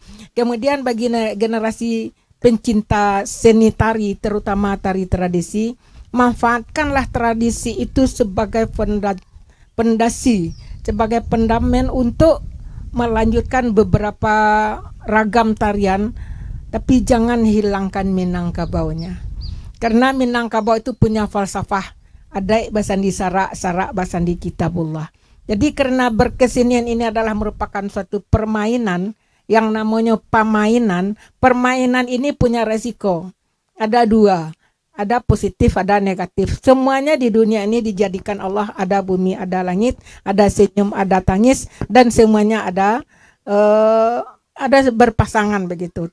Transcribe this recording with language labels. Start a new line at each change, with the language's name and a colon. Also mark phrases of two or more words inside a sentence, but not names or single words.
Indonesian: Kemudian bagi generasi pencinta seni tari, terutama tari tradisi, manfaatkanlah tradisi itu sebagai fondasi, sebagai pendamen untuk melanjutkan beberapa ragam tarian, tapi jangan hilangkan Minangkabaunya. Karena Minangkabau itu punya falsafah,
Minangkabau: adai basandi sarak, sarak basandi kitabullah.
Indonesian: Jadi karena berkesenian ini adalah merupakan suatu permainan yang namanya pamainan. Permainan ini punya resiko. Ada dua, ada positif, ada negatif. Semuanya di dunia ini dijadikan Allah, ada bumi, ada langit, ada senyum, ada tangis, dan semuanya ada berpasangan begitu.